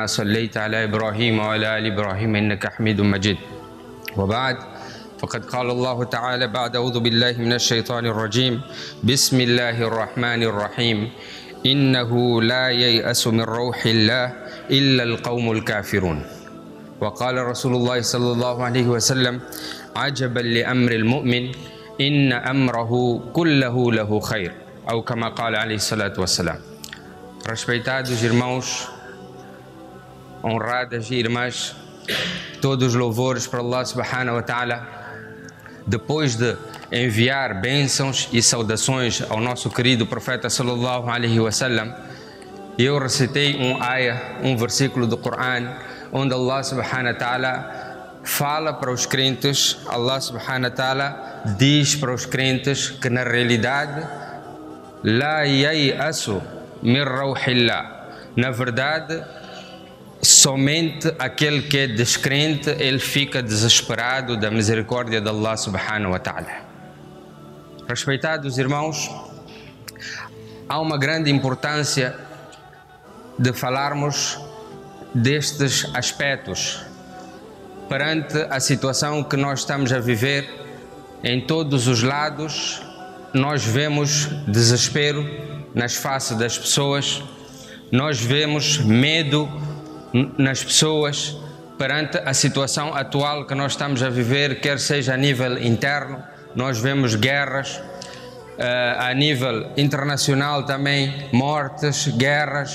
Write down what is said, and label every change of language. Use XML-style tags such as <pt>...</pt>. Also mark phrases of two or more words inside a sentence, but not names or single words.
<ar>صليت على إبراهيم وعلى آل إبراهيم إنك حميد مجيد وبعد فقد قال الله تعالى بعد أعوذ بالله من الشيطان الرجيم بسم الله الرحمن الرحيم إنه لا ييأس من روح الله إلا القوم الكافرون وقال رسول الله صلى الله عليه وسلم عجبا لأمر المؤمن إن أمره كله له خير أو كما قال عليه الصلاة والسلام.</ar> <pt>Respeitados irmãos, honradas irmãs, todos os louvores para</pt> <ar>الله سبحانه وتعالى.</ar> <pt>Depois de enviar bênçãos e saudações ao nosso querido profeta</pt> <ar>صلى الله عليه وسلم,</ar> <pt>eu recitei um versículo do Coran onde</pt> <ar>الله سبحانه وتعالى</ar> <pt>fala para os crentes.</pt> <ar>الله سبحانه وتعالى</ar> <pt>diz para os crentes que na realidade</pt> <ar>لا ييأس من روح الله,</ar> <pt>na verdade somente aquele que é descrente ele fica desesperado da misericórdia de</pt> <ar>الله سبحانه وتعالى.</ar> <pt>Respeitados irmãos, há uma grande importância de falarmos destes aspectos perante a situação que nós estamos a viver. Em todos os lados nós vemos desespero nas faces das pessoas, nós vemos medo nas pessoas perante a situação atual que nós estamos a viver, quer seja a nível interno, nós vemos guerras, a nível internacional também, mortes, guerras.</pt>